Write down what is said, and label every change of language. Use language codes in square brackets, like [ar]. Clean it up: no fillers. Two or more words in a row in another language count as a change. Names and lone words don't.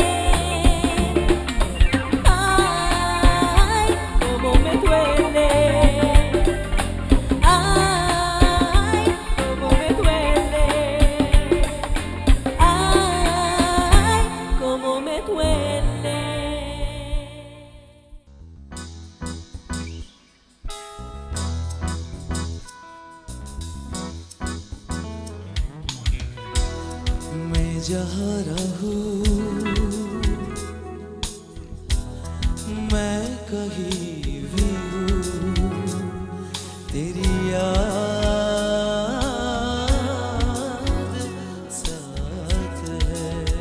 [es] Ay, cómo me duele. Ay, cómo me duele. Ay, cómo me duele. [hi] मैं जहाँ रहूं, मैं कहीं भी हूँ, तेरी याद साथ है।